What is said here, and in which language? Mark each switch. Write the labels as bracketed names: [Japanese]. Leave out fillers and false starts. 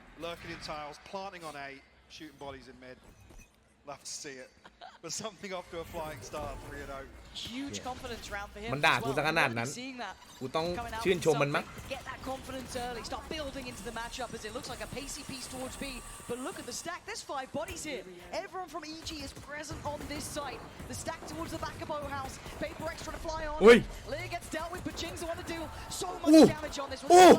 [English] Lurking in tiles, planting on A, shooting bodies in mid. Love to see it. But something off to a flying start, 3-0. Huge confidence round for him. [Thai] มันด่ากูซะขนาดนั้นกูต้องชื่นชมมันมั้ง [English] Get that confidence early, start building into the matchup as it looks like a pacey piece towards B. But look at the stack, there's 5 bodies here. Everyone from EG is present on this site. The stack towards the back of Bow House. PRX trying to fly on. Lear gets dealt with, but Jing's the one to do so much damage on this one.